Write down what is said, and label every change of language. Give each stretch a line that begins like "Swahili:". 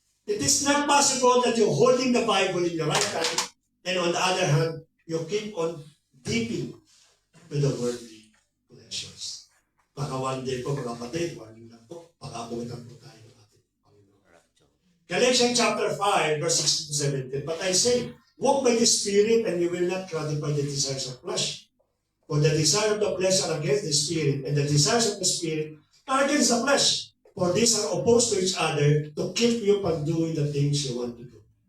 English: It is not possible that you're holding the Bible in your right hand and on the other hand, you keep on dipping with the worldly pleasures.
Filipino: Baka
English: one day
Filipino: po mga kapatid, warning lang po, pag-abutan po tayo ng ating Panginoon.
English: Galatians chapter 5, verse 16 to 17. But I say, walk by the Spirit and you will not gratify the desires of flesh. For the desire of the flesh are against the Spirit, and the desires of the Spirit are against the flesh. For these are opposed to each other to keep you from doing the things you want to do.